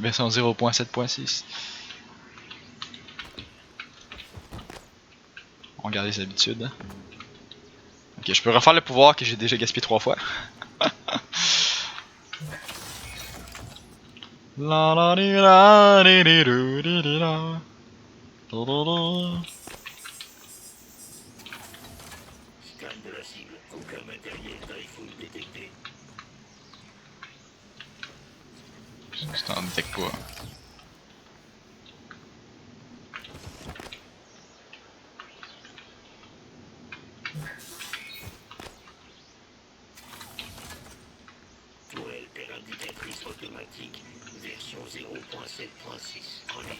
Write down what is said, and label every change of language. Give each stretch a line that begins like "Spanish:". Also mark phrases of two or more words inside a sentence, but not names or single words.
French: Version 0.7.6. On garde les habitudes. Hein? Ok, je peux refaire le pouvoir que j'ai déjà gaspillé 3 fois. La la di la di di du di di la. Scan de la cible, aucun matériel Typhoon détecté. Tu t'en détectes pas. Tourelle per indicatrice automatique, version 0.7.6 en ligne.